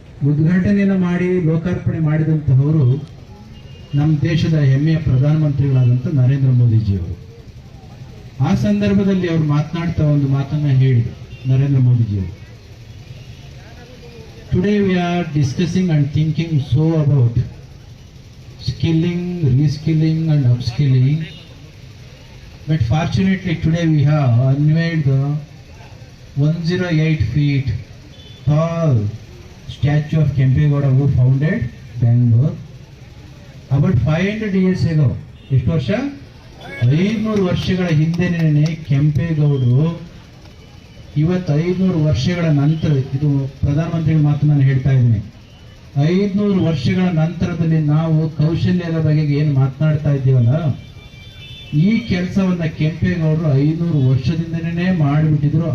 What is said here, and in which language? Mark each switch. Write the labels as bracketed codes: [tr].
[kn] ಉದ್ಘಾಟನೆಯನ್ನು ಮಾಡಿ ಲೋಕಾರ್ಪಣೆ ಮಾಡಿದಂತಹವರು ನಮ್ಮ ದೇಶದ ಹೆಮ್ಮೆಯ ಪ್ರಧಾನಮಂತ್ರಿಗಳಾದಂಥ ನರೇಂದ್ರ ಮೋದಿಜಿಯವರು. ಆ ಸಂದರ್ಭದಲ್ಲಿ ಅವರು ಮಾತನಾಡ್ತಾ ಒಂದು ಮಾತನ್ನ ಹೇಳಿದರು ನರೇಂದ್ರ ಮೋದಿಜಿಯವರು. [en] Today we are discussing and thinking so about skilling, reskilling and upskilling. But fortunately today we have unveiled the 108 feet tall statue of Kempegowda who founded Bangalore. About 500 years ago, [kn] ಎಷ್ಟು ವರ್ಷ? 500 ವರ್ಷಗಳ ಹಿಂದೆನೇ ಕೆಂಪೇಗೌಡರು, ಇವತ್ತು 500 ವರ್ಷಗಳ ನಂತರ, ಇದು ಪ್ರಧಾನಮಂತ್ರಿಗಳ ಮಾತು ನಾನು ಹೇಳ್ತಾ ಇದ್ದೀನಿ, 500 ವರ್ಷಗಳ ನಂತರದಲ್ಲಿ ನಾವು ಕೌಶಲ್ಯದ ಬಗೆಗೆ ಏನು ಮಾತನಾಡ್ತಾ ಇದ್ದೀವಲ್ಲ, ಈ ಕೆಲಸವನ್ನ ಕೆಂಪೇಗೌಡರು 500 ವರ್ಷದಿಂದನೇ ಮಾಡಿಬಿಟ್ಟಿದ್ರು.